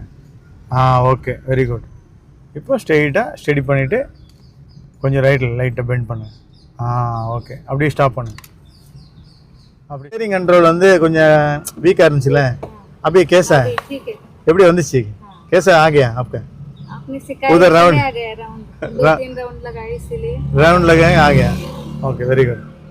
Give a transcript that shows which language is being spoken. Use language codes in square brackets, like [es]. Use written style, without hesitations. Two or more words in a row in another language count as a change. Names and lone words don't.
[en] okay very good. [ta] இப்போ ஸ்டெடி பண்ணிவிட்டு கொஞ்சம் ரைட்டில் லைட்டாக பெண்ட் பண்ணுங்க. ஓகே அப்படியே ஸ்டாப் பண்ணுங்க. அப்படி [en] steering control [ta] வந்து கொஞ்சம் வீக்காக இருந்துச்சுல்ல, அப்படியே கேஸா எப்படி வந்துச்சு? [hi] कैसा आ गया आपका? आपने सिखाया उधर राउंड 2-3 राउंड लगाए इसलिए राउंड लगाए आ गया. [en] okay very good.